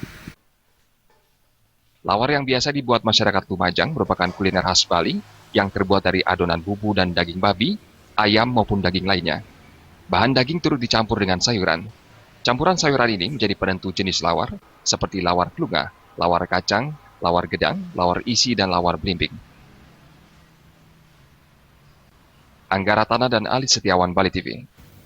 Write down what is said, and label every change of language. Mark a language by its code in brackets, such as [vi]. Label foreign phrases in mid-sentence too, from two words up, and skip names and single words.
[id] Lawar yang biasa dibuat masyarakat Lumajang merupakan kuliner khas Bali yang terbuat dari adonan bubu dan daging babi, ayam maupun daging lainnya. Bahan daging turut dicampur dengan sayuran. Campuran sayuran ini menjadi penentu jenis lawar, seperti lawar klunga, lawar kacang, lawar gedang, lawar isi, dan lawar belimbing. Angga Ratana dan Ali Setiawan, Bali TV.